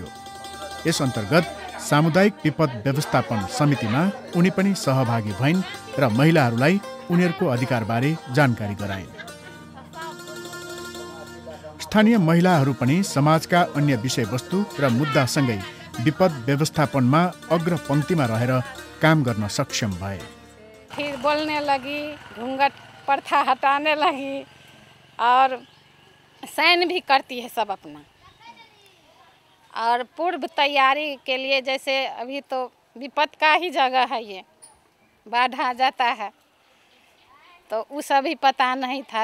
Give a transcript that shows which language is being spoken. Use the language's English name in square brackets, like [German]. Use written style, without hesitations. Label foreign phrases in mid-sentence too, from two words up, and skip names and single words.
[Nepali] यस अन्तर्गत सामुदायिक विपद व्यवस्थापन समितिमा उनी पनि सहभागी भइन् र महिलाहरूलाई उनीहरूको अधिकारबारे जानकारी गराइन्। स्थानीय महिलाहरू पनि समाजका अन्य विषयवस्तु र मुद्दासँगै विपद व्यवस्थापनमा अग्रपंक्तिमा रहेर काम गर्न सक्षम भए। [Hindi] फिर बोलने लगी, घूंघट प्रथा हटाने लगी और सहन भी करती है सब अपना। और पूर्व तैयारी के लिए जैसे अभी तो विपद का ही जगह है, ये बाढ़ आ जाता है तो उस अभी पता नहीं था।